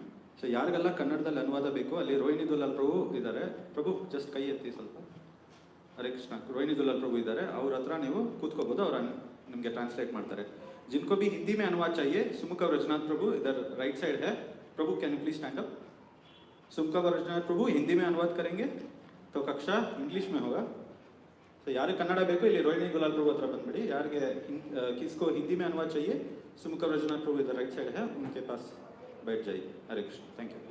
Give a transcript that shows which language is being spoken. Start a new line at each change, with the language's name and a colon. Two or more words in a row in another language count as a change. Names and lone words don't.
Kannada: ಸೊ ಯಾರಿಗೆಲ್ಲ ಕನ್ನಡದಲ್ಲಿ ಅನುವಾದ ಬೇಕು ಅಲ್ಲಿ ರೋಹಿಣಿ ದುಲಾಲ್ ಪ್ರಭು ಇದ್ದಾರೆ. ಪ್ರಭು ಜಸ್ಟ್ ಕೈ ಎತ್ತಿ ಸ್ವಲ್ಪ. ಹರೇ ಕೃಷ್ಣ. ರೋಹಿಣಿ ದುಲಾಲ್ ಪ್ರಭು ಇದ್ದಾರೆ, ಅವ್ರ ಹತ್ರ ನೀವು ಕೂತ್ಕೋಬೋದು, ಅವ್ರ ನಿಮಗೆ ಟ್ರಾನ್ಸ್ಲೇಟ್ ಮಾಡ್ತಾರೆ.
Hindi: जिनको भी हिंदी में अनुवाद चाहिए, सुमुख और रजनाथ प्रभु इधर
English: right side
Hindi: है. प्रभु
English: can you please stand up.
Hindi: सुमुख और रजनाथ प्रभु हिंदी में अनुवाद करेंगे तो कक्षा इंग्लिश में होगा. तो यार कन्नड़
Kannada: ಬೇಕು ಇಲ್ಲಿ ರೋಹಿಣಿ ದುಲಾಲ್ ಪ್ರಭು ಹತ್ರ ಬಂದ್ಬಿಡಿ.
Hindi: ಯಾರಿಗೆ किसको हिंदी में अनुवाद चाहिए, सुमुख और रजनाथ प्रभु इधर
English: right side
Hindi: है, उनके पास बैठ जाइए. हरे कृष्ण.
English: Thank you.